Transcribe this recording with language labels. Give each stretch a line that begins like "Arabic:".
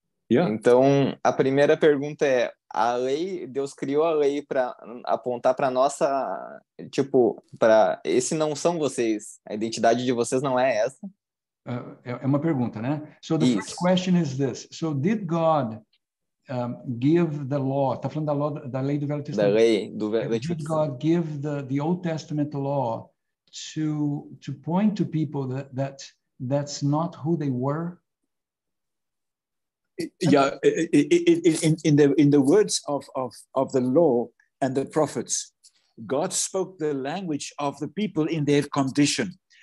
Portuguese: Então, a primeira pergunta é: a lei, Deus criou a lei para apontar para nossa, para esse não são vocês, a identidade de vocês não é essa? É uma pergunta, né?
English: So the first question is this: so did God give the law?
Portuguese: Tá falando da lei do Velho Testamento. Da lei do Velho Testamento.
English: Did God give the Old Testament law to point to people that's not who they were? Yeah, in the words of the law and the prophets, God spoke the language of the people in their condition.